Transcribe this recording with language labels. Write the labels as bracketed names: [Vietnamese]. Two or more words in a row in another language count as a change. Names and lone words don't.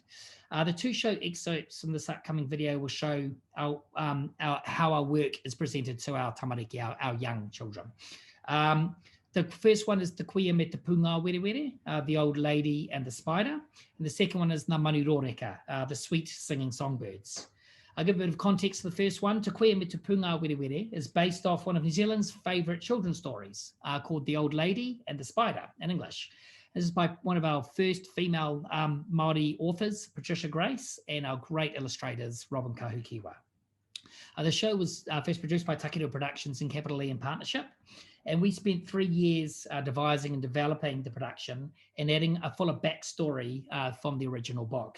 [English] The 2 show excerpts in this upcoming video will show how our work is presented to our tamariki, our young children. The first one is Te Kuia me te Punga Were Were, the Old Lady and the Spider. And the second one is Ngā Manu Rōreka, the Sweet Singing Songbirds. I'll give a bit of context to the first one. Te Kuia me te Punga Were Were is based off one of New Zealand's favourite children's stories called The Old Lady and the Spider in English. This is by one of our first female Māori authors, Patricia Grace, and our great illustrators, Robin Kahukiwa. The show was first produced by Tākiro Productions and Capital E in partnership, and we spent 3 years devising and developing the production and adding a fuller backstory from the original book.